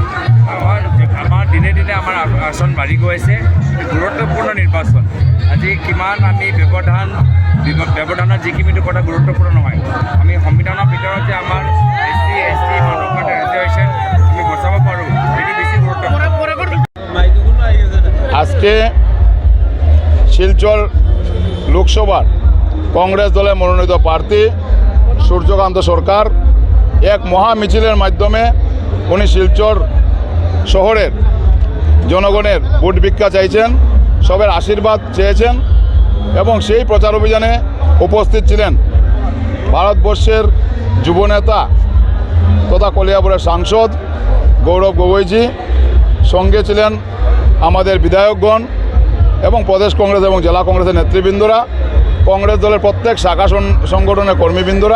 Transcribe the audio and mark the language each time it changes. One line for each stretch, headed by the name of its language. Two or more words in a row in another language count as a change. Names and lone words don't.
Assamese: আমাৰ দিনে দিনে আমাৰ আসন বাঢ়ি গৈ আছে, গুৰুত্বপূৰ্ণ নিৰ্বাচন। আজি কিমান আমি ব্যৱধানৰ যিখিনিটো কথা গুৰুত্বপূৰ্ণ নহয়, আমি সংবিধানৰ ভিতৰত যে আমাৰ এছ টি মানুহৰ কাৰণে ৰিজাৰ্ভেশ্যন আমি বচাব পাৰোঁ, সেইটো বেছি গুৰুত্বপূৰ্ণ।
Bangla: আজকে শিলচর লোকসভার কংগ্রেস দলের মনোনীত প্রার্থী সূর্যকান্ত সরকার এক মহা মিছিলের মাধ্যমে উনি শিলচর শহরের জনগণের ভোট ভিক্ষা চাইছেন, সবের আশীর্বাদ চেয়েছেন এবং সেই প্রচার অভিযানে উপস্থিত ছিলেন ভারতবর্ষের যুবনেতা তথা কলিয়াপুরের সাংসদ গৌরব গগৈজি, সঙ্গে ছিলেন আমাদের বিধায়কগণ এবং প্রদেশ কংগ্রেস এবং জেলা কংগ্রেসের নেতৃবৃন্দরা, কংগ্রেস দলের প্রত্যেক শাখা সংগঠনের কর্মীবৃন্দরা।